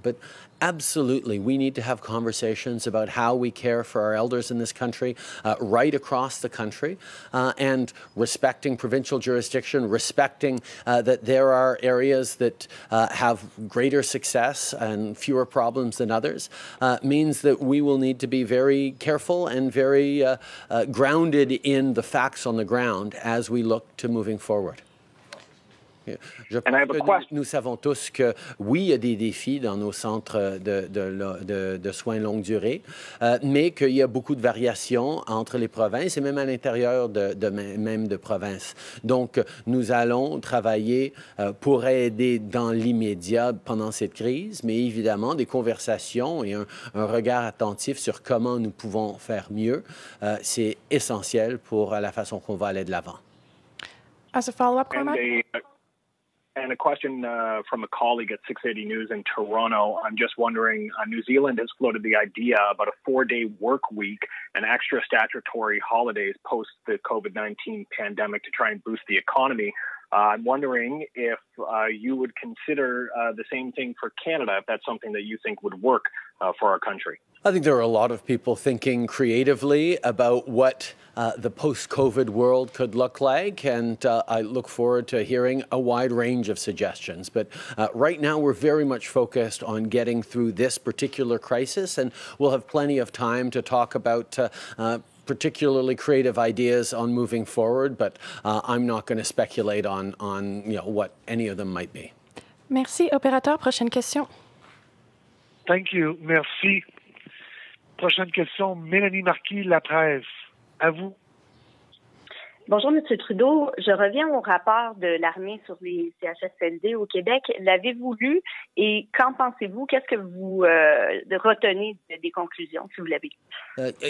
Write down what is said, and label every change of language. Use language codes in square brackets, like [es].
[en] But absolutely, we need to have conversations about how we care for our elders in this country, right across the country, and respecting provincial jurisdiction, respecting that there are areas that have greater success and fewer problems than others, means that we will need to be very careful and very grounded in the facts on the ground as we look to moving forward. [fr] Je pense que nous savons tous que oui, il y a des défis dans nos centres de soins longue durée, mais qu'il y a beaucoup de variations entre les provinces et même à l'intérieur même de provinces. Donc, nous allons travailler pour aider dans l'immédiat pendant cette crise, mais évidemment, des conversations et un regard attentif sur comment nous pouvons faire mieux, c'est essentiel pour la façon qu'on va aller de l'avant. [en] As a follow-up, Cormac? And a question from a colleague at 680 News in Toronto. I'm just wondering, New Zealand has floated the idea about a 4-day work week and extra statutory holidays post the COVID-19 pandemic to try and boost the economy. I'm wondering if you would consider the same thing for Canada, if that's something that you think would work for our country. I think there are a lot of people thinking creatively about what the post-COVID world could look like, and I look forward to hearing a wide range of suggestions. But right now, we're very much focused on getting through this particular crisis, and we'll have plenty of time to talk about particularly creative ideas on moving forward, but I'm not going to speculate on what any of them might be. [fr] Merci. Opérateur, prochaine question. [en] Thank you. [fr] Merci. Prochaine question, Mélanie Marquis, La Presse. À vous. Bonjour, M. Trudeau. Je reviens au rapport de l'armée sur les CHSLD au Québec. L'avez-vous lu et qu'en pensez-vous? Qu'est-ce que vous retenez des conclusions, si vous l'avez lu?